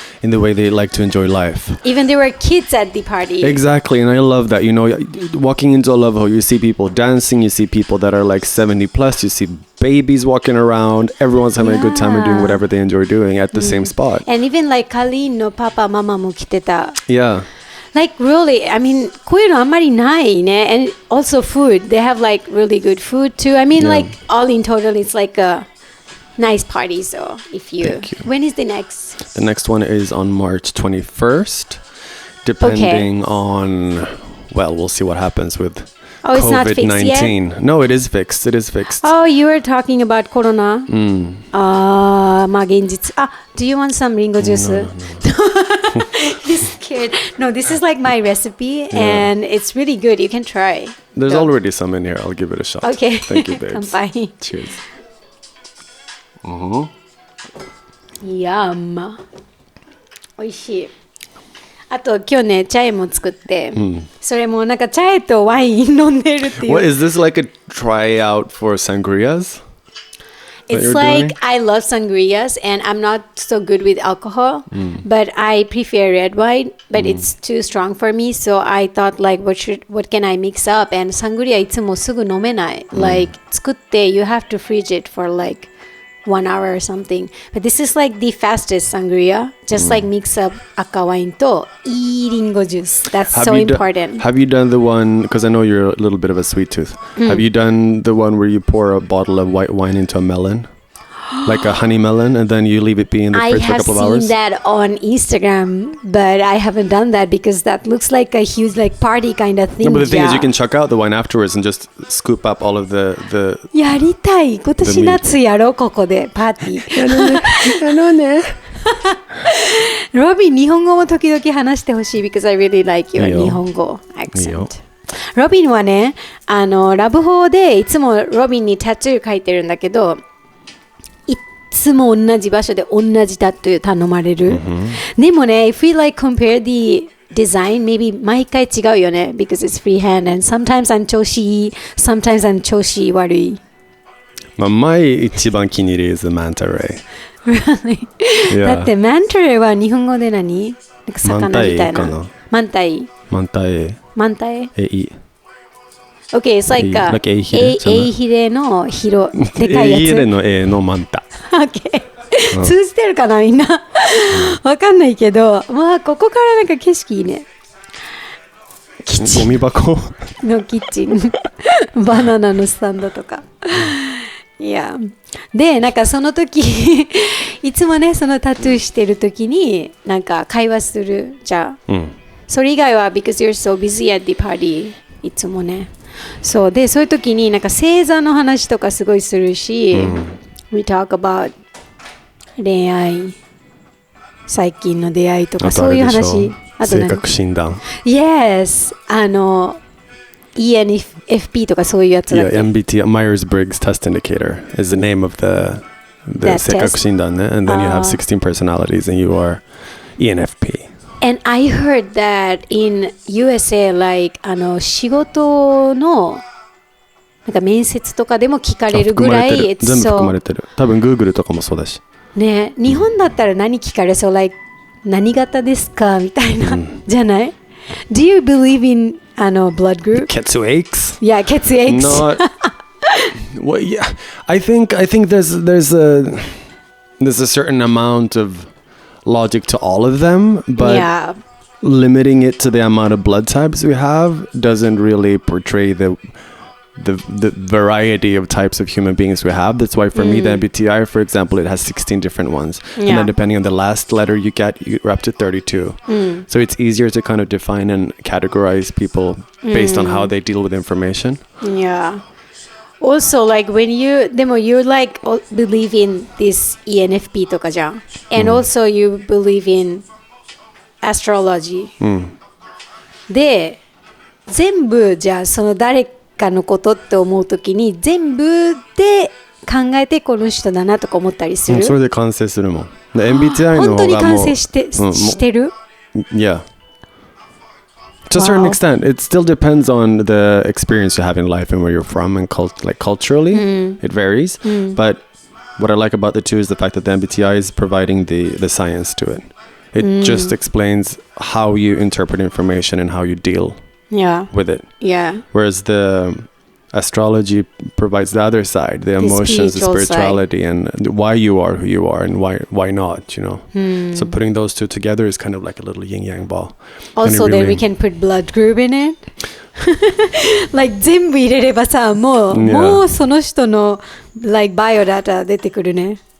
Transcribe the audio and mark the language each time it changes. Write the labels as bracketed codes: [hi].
[en] In the way they like to enjoy life. Even there were kids at the party. Exactly, and I love that. You know, walking into a Love Ho, you see people dancing, you see people that are like 70 plus, you see babies walking around, everyone's having a good time and doing whatever they enjoy doing at the same spot. [ja] And even like Kalin no papa mama mo kiteta. [en] Yeah. Like really, I mean, [ja] こういうのあんまりないね. [en] And also food. They have like really good food too. I mean, like all in total, it's like nice party. So if you, Thank you. when is the next? The next one is on March 21st, depending on, well, we'll see what happens with It's not fixed yet? COVID-19. No, it is fixed. It is fixed. Oh, you were talking about corona. [ja] まあ現実。 [en] Do you want some ringo juice? No. He's scared. No, this is like my recipe and it's really good. You can try. There's Go. already some in here. I'll give it a shot. Okay. Thank you, babes. [ja] 乾杯。 [en] Cheers. [ja] Yum. 美味しい。あと今日ねチャイも作って、それもなんかチャイとワイン飲んでるっていう。 [en] What is this, like a tryout for sangrias? It's like I love sangrias and I'm not so good with alcohol, but I prefer red wine, but it's too strong for me. So I thought like what can I mix up? And sangria [ja] いつもすぐ飲めない。 [en] Like 作って you have to freeze it for like 1 hour or something. But this is like the fastest sangria. Just like mix up [ja] 赤ワインといいリンゴジュース. [en] That's so important. Have you done the one, because I know you're a little bit of a sweet tooth. Have you done the one where you pour a bottle of white wine into a melon? Like a honey melon, and then you leave it be in the fridge for a couple of hours? I have seen that on Instagram, but I haven't done that because that looks like a huge like party kind of thing. No, but the thing is you can chuck out the wine afterwards and just scoop up all of the [ja] やりたい。今年夏やろう、ここでパーティー。ロビン、日本語も時々話してほしい [en] because I really like your [ja] 日本語 accent。ロビンはね、ラブホでいつもロビンにタトゥー書いてるんだけど、いつも同じ場所で同じタトゥー頼まれる。でもね、 [en] if we like compare the design, maybe [ja] 毎回違うよね [en] because it's freehand and sometimes I'm [ja] 調子いい [en] sometimes I'm [ja] 調子悪い。まあ、前一番気に入り [en] is the manta ray. Really? [ja] だってマンタレーは日本語で何？なんか魚みたいな。マンタイ。マンタイ。マンタイ。エイ。 [en] Okay, it's like a [ja] エイヒレの広でかいやつ。エイヒレのエイのマンタ。 Okay. 通じてるかなみんな。わかんないけど、まあここからなんか景色いいね。ゴミ箱のキッチン。バナナのスタンドとか。いや。で、なんかその時いつもね、そのタトゥーしてる時になんか会話するじゃん。それ以外は [en] because you're so busy at the party [ja] いつもね。そうで、そういう時になんか星座の話とかすごいするし、 [en] we talk about [ja] 恋愛、最近の出会いとかそういう話。あと性格診断。 Yes、ENFP とかそういうやつだっけ。 [en] Yeah, MBTI, Myers-Briggs Test Indicator is the name of the [ja] 性格診断ね。 [en] And then you have 16 personalities and you are ENFP. And I heard that in USA, like [ja] 仕事のなんか面接とかでも聞かれるぐらい、全部含まれてる。多分 Google とかもそうだし。ね、日本だったら何聞かれそう、like 何型ですかみたいな、じゃない？ [en] Do you believe in blood group? [ja] 血液? Yeah, 血液。 [en] Not. Well, yeah. I think there's a certain amount of logic to all of them, but limiting it to the amount of blood types we have doesn't really portray the variety of types of human beings we have. That's why for me the MBTI, for example, it has 16 different ones, and then depending on the last letter you get, you're up to 32. So it's easier to kind of define and categorize people based on how they deal with information. Yeah. Also, like when you like believe in this ENFP [ja] とかじゃん。 [en] And also you believe in astrology. [ja] で、全部じゃあその誰かのことって思うときに全部で考えてこの人だなとか思ったりする。それで完成するもん。MBTI の方がもう本当に完成してる？ [en] Yeah. To a certain extent, it still depends on the experience you have in life and where you're from and culturally, it varies. But what I like about the two is the fact that the MBTI is providing the science to it. It just explains how you interpret information and how you deal with it. Yeah. Whereas the astrology provides the other side, the emotions, the spirituality, and why you are who you are and why not, you know. So putting those two together is kind of like a little yin-yang ball. Also then we can put blood group in it. [ja] Like 全部入れればさ、もうその人の like バイオダタ出てくるね。